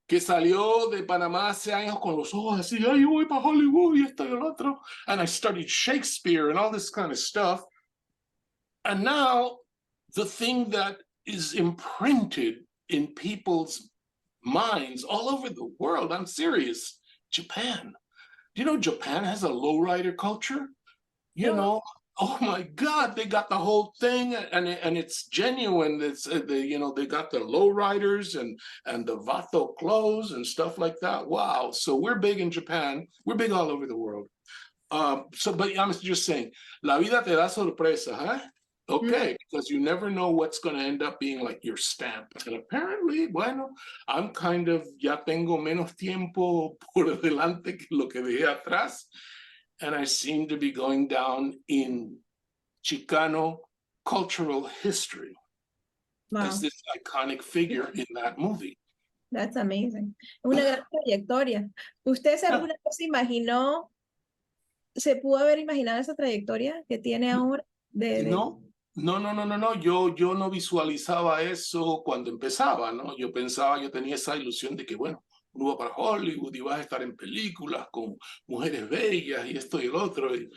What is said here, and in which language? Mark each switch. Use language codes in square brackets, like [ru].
[es] que salió de Panamá hace años con los ojos así, ay, yo voy para Hollywood y esto y el otro. [en] And I studied Shakespeare and all this kind of stuff. And now the thing that is imprinted in people's minds all over the world, I'm serious, Japan. Do you know Japan has a lowrider culture? You No. know, oh my God, they got the whole thing, and it's genuine. It's they got the lowriders and the vato clothes and stuff like that. Wow, so we're big in Japan. We're big all over the world. But I'm just saying, la vida te da sorpresa, huh? Okay, because you never know what's going to end up being like your stamp. And apparently, bueno, I'm kind of, ya tengo menos tiempo por delante que lo que dejé atrás. And I seem to be going down in Chicano cultural history as this iconic figure in that movie. [es] That's amazing. Una gran trayectoria. ¿Usted se alguna vez imaginó, se pudo haber imaginado esa trayectoria que tiene ahora? No. Yo no visualizaba eso cuando empezaba, ¿no? Yo pensaba, yo tenía esa ilusión de que, bueno, uno va para Hollywood y vas a estar en películas con mujeres bellas y esto y el otro.